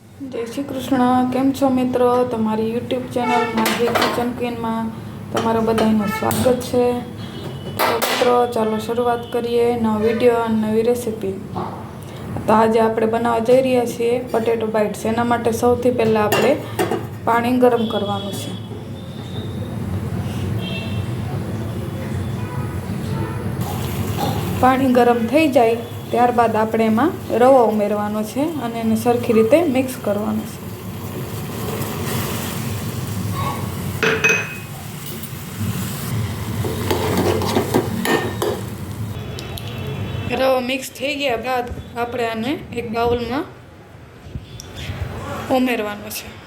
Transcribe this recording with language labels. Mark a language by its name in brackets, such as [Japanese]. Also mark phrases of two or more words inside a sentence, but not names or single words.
[Gujarati] જય શ્રી કૃષ્ણ। કેમ છો મિત્રો? તમારી યૂટ્યૂબ ચેનલ માઝી કિચન ક્વીન મેં તમારા બધાઈનું સ્વાગત હૈ। તો મિત્રો ચાલો શરૂઆત કરીએ નવા વિડિયો અને નવી રેસિપી। તો આજ આપણે બનાવવા જઈ રહ્યા છીએ [English] potato bites. [Gujarati] એના માટે સૌથી પહેલા આપણે પાણી ગરમ કરવાનું છે। પાણી ગરમ થઈ જાય ત્યારબાદ આપણે એમાં રવો ઉમેરવાનો છે અને એને સરખી રીતે મિક્સ કરવાનો છે। રવો મિક્સ થઈ ગયા બાદ આપણે આને એક બાઉલ મેં ઉમેરવાનો છે।